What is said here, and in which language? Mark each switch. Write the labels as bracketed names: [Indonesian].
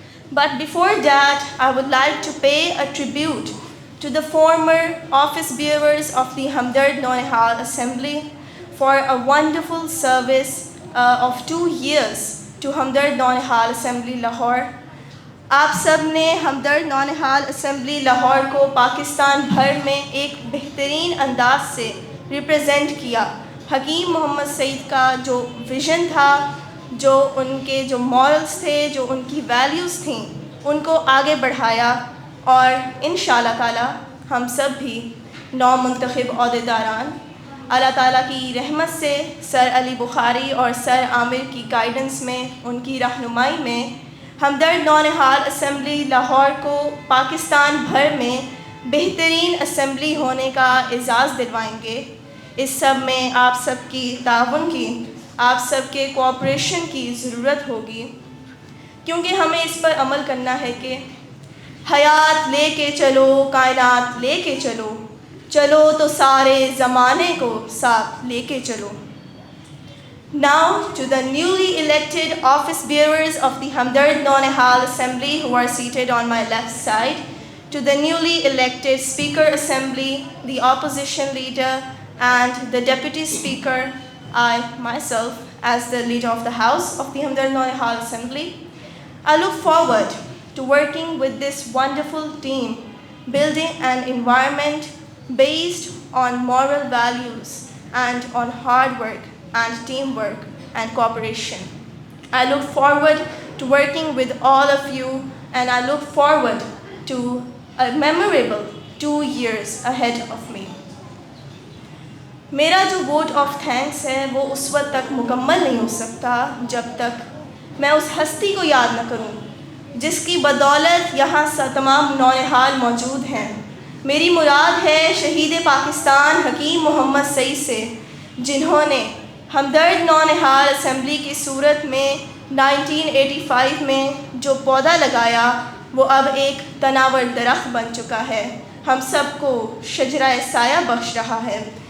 [English] But before that, I would like to pay a tribute to the former office bearers of the Hamdard Naunihal Assembly for a wonderful service of 2 years to Hamdard Naunihal Assembly, Lahore. [Urdu] آپ سب نے ہمدرد نونہال assembly Lahore کو پاکستان بھر میں ایک بہترین انداز سے represent کیا. حکیم محمد سعید کا جو ویژن تھا، جو ان کے جو مورلز تھے، جو ان کی ویلیوز تھیں، ان کو آگے بڑھایا. اور انشاءاللہ تعالی ہم سب بھی نو منتخب عہدیداران اللہ تعالیٰ کی رحمت سے سر علی بخاری اور سر عامر کی گائیڈنس میں، ان کی رہنمائی میں ہمدرد نونہال اسمبلی لاہور کو پاکستان بھر میں بہترین اسمبلی ہونے کا اعزاز دلوائیں گے. اس سب میں آپ سب کی تعاون کی، آپ سب کے کوآپریشن کی ضرورت ہوگی، کیونکہ ہمیں اس پر عمل کرنا ہے کہ حیات لے کے چلو، کائنات لے کے چلو، چلو تو سارے زمانے کو ساتھ لے کے چلو. [English] Now to the newly elected office bearers of the Hamdard Naunihal Assembly who are seated on my left side, to the newly elected Speaker Assembly, the opposition leader and the Deputy Speaker, I myself as the leader of the House of the Hamdard Naunihal Assembly, I look forward to working with this wonderful team, building an environment based on moral values and on hard work and teamwork and cooperation. I look forward to working with all of you, and I look forward to a memorable 2 years ahead of me. [Urdu] میرا جو vote of thanks ہے وہ اس وقت تک مکمل نہیں ہو سکتا جب تک میں اس ہستی کو یاد نہ کروں جس کی بدولت یہاں تمام نونہال موجود ہیں. میری مراد ہے شہید پاکستان حکیم محمد سعید سے، جنہوں نے ہمدرد نونہال اسمبلی کی صورت میں 1985 میں جو پودا لگایا وہ اب ایک تناور درخت بن چکا ہے، ہم سب کو شجرہ سایہ بخش رہا ہے.